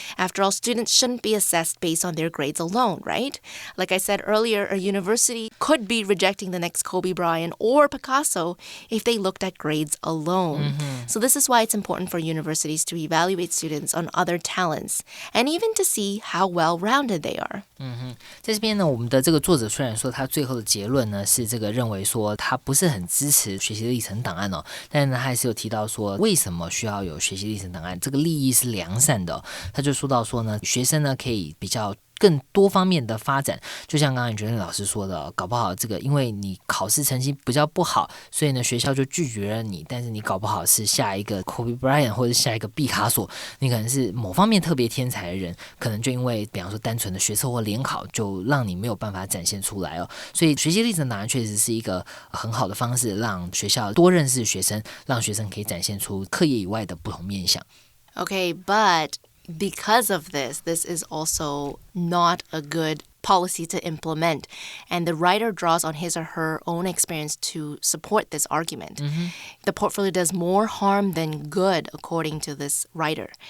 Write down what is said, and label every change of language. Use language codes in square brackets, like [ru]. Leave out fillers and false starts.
[en] After all, students shouldn't be assessed based on their grades alone, right? Like I said earlier, a university could be rejecting the next Kobe Bryant or Picasso if they looked at grades alone. So this is why it's important for universities to evaluate students on other talents and even to see how well-rounded they are. [zh] 在这边呢，我们的这个作者虽然说他最后的结论呢是这个认为说他不是很支持学习历程档案哦，但是呢他还是有提到说为什么需要有学习历程档案，这个利益是良善的哦。他就说到说呢，学生呢可以比较更多方面的发展，就像刚刚觉得老师说的，搞不好这个因为你考试成绩比较不好，所以呢学校就拒绝了你，但是你搞不好是下一个 Kobe Bryant 或者下一个毕卡索，你可能是某方面特别天才的人，可能就因为比方说单纯的学测或联考就让你没有办法展现出来哦。所以学习历程档案确实是一个很好的方式，让学校多认识学生，让学生可以展现出课业以外的不同面向。 [en] Okay, but because of this is also not a good policy to implement. And the writer draws on his or her own experience to support this argument. The portfolio does more harm than good, according to this writer.